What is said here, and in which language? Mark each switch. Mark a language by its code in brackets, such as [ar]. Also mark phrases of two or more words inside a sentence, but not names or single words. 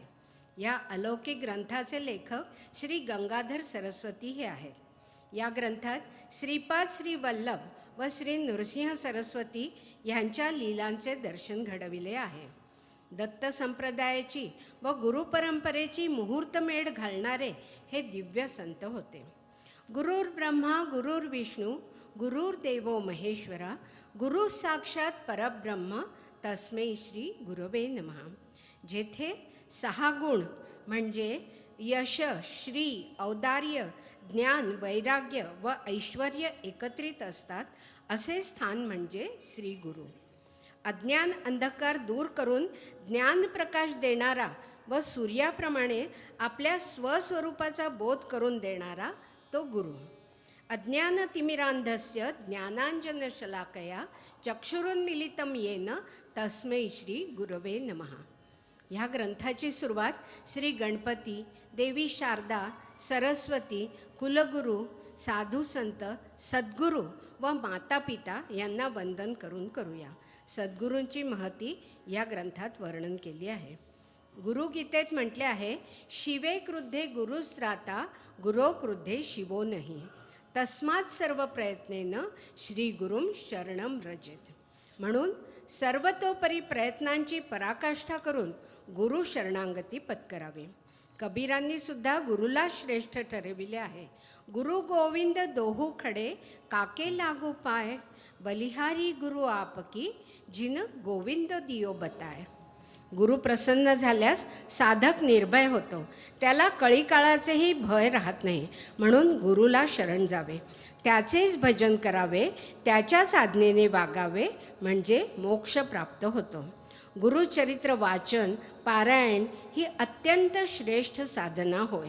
[mr] या अलौकिक ग्रंथाचे लेखक श्री गंगाधर सरस्वती हे आहेत. या ग्रंथात श्रीपाद श्री वल्लभ व श्री नृसिंह सरस्वती यांच्या लीलांचे दर्शन घडविले आहे. दत्त संप्रदायाची व गुरुपरंपरेची मुहूर्तमेढ घालणारे हे दिव्य संत होते. [sa] गुरुर् ब्रह्मा गुरुर्विष्णू गुरुर्देवो महेश्वरा गुरु साक्षात परब्रह्म तस्मै श्री गुरवे नमः. [mr] जेथे 6 गुण म्हणजे यश, श्री, औदार्य, ज्ञान, वैराग्य व ऐश्वर्य एकत्रित असतात असे स्थान म्हणजे श्री गुरु. अज्ञान अंधकार दूर करून ज्ञान प्रकाश देणारा व सूर्याप्रमाणे आपल्या स्वस्वरूपाचा बोध करून देणारा तो गुरु. [sa] अज्ञानतिमिरांधस्य ज्ञानांजनशलाकया चक्षुरुन्मीलितं येन तस्मै श्री गुरवे नमः. [mr] ह्या ग्रंथाची सुरुवात श्री गणपती, देवी शारदा, सरस्वती, कुलगुरू, साधू संत, सद्गुरू व माता पिता यांना वंदन करून करूया. सद्गुरूंची महती या ग्रंथात वर्णन केली आहे. गुरुगीतेत म्हटले आहे, [sa] शिवे क्रुद्धे गुरुस्राता गुरो क्रुद्धे शिवो नहि तस्मात् सर्व प्रयत्नेन श्री गुरुम शरणम रजेत. [mr] म्हणून सर्वतोपरी प्रयत्नांची पराकाष्ठा करून गुरु शरणांगती पत्करावी. कबीरांनी सुद्धा गुरुला श्रेष्ठ ठरविले आहे. [hi] गुरु गोविंद दोहू खडे काके लागू पाय बलिहारी गुरु आपकी जिन गोविंद दियो बताय. [mr] गुरु प्रसन्न झाल्यास साधक निर्भय होतो. त्याला कळीकाळाचेही भय राहत नाही. म्हणून गुरुला शरण जावे, त्याचेच भजन करावे, त्याच्याच आज्ञेने वागावे म्हणजे मोक्ष प्राप्त होतो. गुरुचरित्र वाचन पारायण ही अत्यंत श्रेष्ठ साधना होय.